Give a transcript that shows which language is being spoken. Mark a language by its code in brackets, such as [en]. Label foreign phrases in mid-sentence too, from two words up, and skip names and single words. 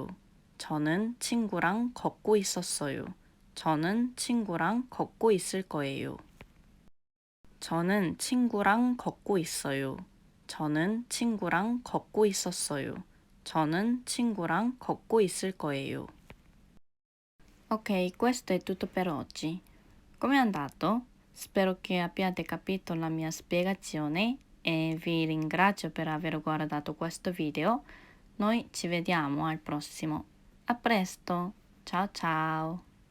[ko] 저는 친구랑 걷고 있었어요. 저는 친구랑 걷고 있을 거예요. 저는 친구랑 걷고 있어요. 저는 친구랑 걷고 있었어요. 저는 친구랑 걷고 있을 거예요. [it] Ok, questo è tutto per oggi. Com'è andato? Spero che abbiate capito la mia spiegazione e vi ringrazio per aver guardato questo video. Noi ci vediamo al prossimo. A presto. Ciao ciao.